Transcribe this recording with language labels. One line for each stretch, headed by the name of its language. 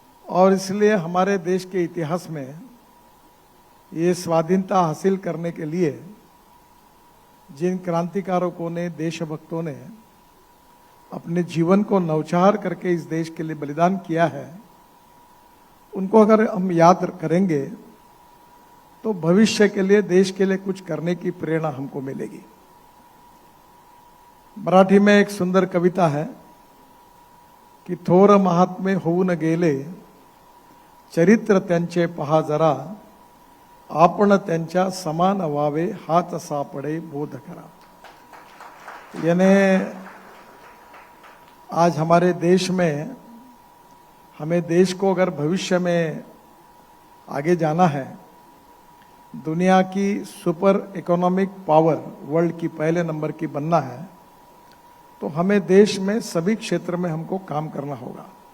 Hindi: और इसलिए हमारे देश के इतिहास में ये स्वाधीनता हासिल करने के लिए जिन क्रांतिकारकों ने, देशभक्तों ने अपने जीवन को नौचार करके इस देश के लिए बलिदान किया है, उनको अगर हम याद करेंगे तो भविष्य के लिए, देश के लिए कुछ करने की प्रेरणा हमको मिलेगी। मराठी में एक सुंदर कविता है कि
Marathi: थोर महात्मे होऊन गेले, चरित्र त्यांचे पहा जरा, आपण त्यांच्या समान व्हावे, हात सापडे बोध करा।
Hindi: यानी आज हमारे देश में, हमें देश को अगर भविष्य में आगे जाना है, दुनिया की सुपर इकोनॉमिक पावर, वर्ल्ड की पहले नंबर की बनना है, तो हमें देश में सभी क्षेत्र में हमको काम करना होगा।